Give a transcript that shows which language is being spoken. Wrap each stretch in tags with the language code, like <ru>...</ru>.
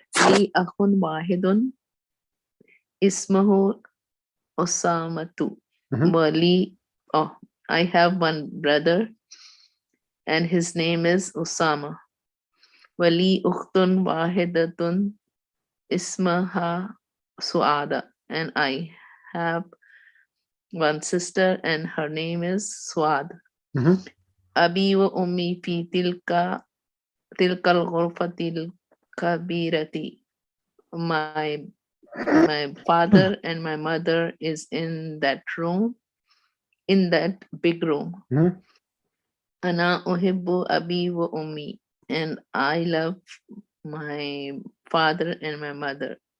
<ar>لي أخ واحد اسمه أسامة ولي</ar> <en>oh I have one brother and his name is Usama.</en> <ar>ولي أخت واحدة اسمها سعادة,</ar> <en>and I have one sister and her name is Suad.</en> <ar>أبي وأمي في تلك الغرفة الكبيرة.</ar> <en>My father and my mother is in that room, in that big room.</en> <ar>أنا أحب أبي وأمي,</ar> <en>and I love my father and my mother.</en>